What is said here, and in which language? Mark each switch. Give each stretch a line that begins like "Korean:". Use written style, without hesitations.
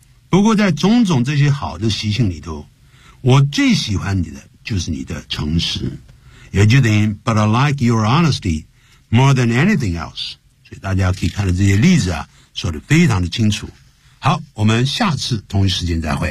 Chinese: 不过在种种这些好的习性里头，我最喜欢你的就是你的诚实。也就等于
English: But I like your honesty more than anything else.
Chinese: 所以大家可以看到这些例子啊，说得非常的清楚。好，我们下次同一时间再会。